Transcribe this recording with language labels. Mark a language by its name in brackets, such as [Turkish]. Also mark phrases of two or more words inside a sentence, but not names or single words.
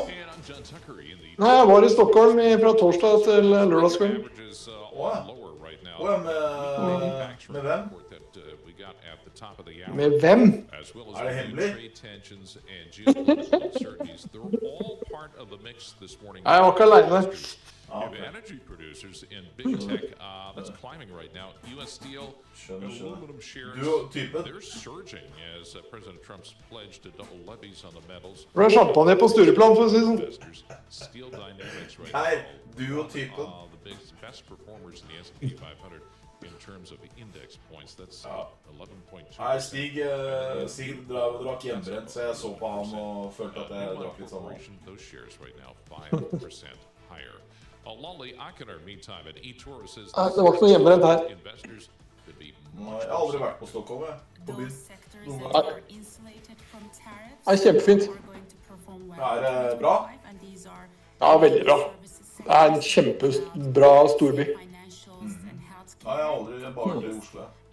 [Norwegian] Nei, jeg var i Stockholm fra torsdag til lørdagskveld. Med hvem? Med hvem? Det hemmelig? Nei, jeg var ikke alene. [English] Energy producers in big tech, that's climbing right now. U.S. Steel, aluminum shares, they're surging as President Trump's pledge to double levies on the metals. [Norwegian] Det ble champagne på Stureplan, for å si det sånn. [English] Steel Dynamics right now, the best performers in the S&P 500 in terms of index points. That's 11.2. [Norwegian] Nei, Stig drakk hjemmebrent, så jeg så på han og følte at jeg drakk litt sånn. [English] Those shares right now 5% higher. Lolly Akiner, meantime, at eToro says [Norwegian] det var ikke noe hjemmebrent her. Nei, jeg har aldri vært på Stockholm, jeg. På byen. Det er kjempefint. Er det bra? Ja, veldig bra. Det er en kjempebra storby. Nei, jeg har aldri bare vært i Oslo.